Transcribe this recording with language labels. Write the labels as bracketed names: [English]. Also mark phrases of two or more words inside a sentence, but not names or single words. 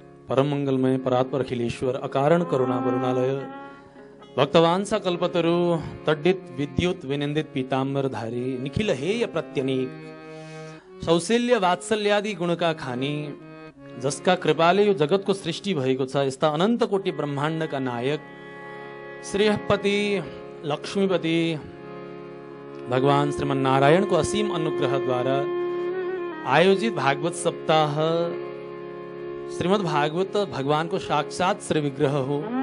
[Nepali] परम मंगलमय परात्पर अखिलेश्वर अकारण करुणा वरुणालय भक्तवांसा कल्पतरु तड्डित विद्युत विनिंदित पीताम्बरधारी निखिल हेय प्रत्यनीक सौशल्य वात्सल्यादि गुणका खानी जसका कृपाले यो जगतको सृष्टि भएको छ। यस्ता अनन्त कोटि ब्रह्माण्डका नायक श्रेयपति लक्ष्मीपति भगवान श्रीमन नारायणको असीम अनुग्रहद्वारा आयोजित भागवत सप्ताह श्रीमद् भागवत भगवानको साक्षात श्री विग्रह हो।